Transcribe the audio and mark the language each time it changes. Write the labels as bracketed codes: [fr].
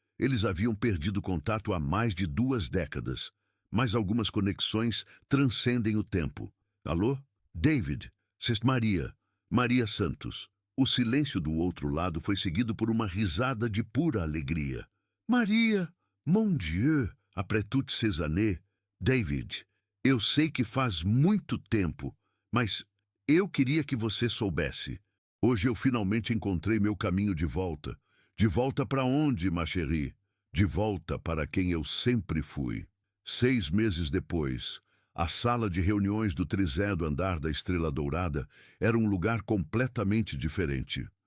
[pt] Eles haviam perdido contato há mais de 2 décadas, mas algumas conexões transcendem o tempo. Alô? David, [fr] c'est Maria. [pt] Maria Santos. O silêncio do outro lado foi seguido por uma risada de pura alegria. [fr] Maria, mon Dieu, après toutes ces années. [pt] David, eu sei que faz muito tempo, mas eu queria que você soubesse. Hoje eu finalmente encontrei meu caminho de volta. De volta para onde, [fr] ma chérie? [pt] De volta para quem eu sempre fui. 6 meses depois, a sala de reuniões do 3º andar da Estrela Dourada era um lugar completamente diferente.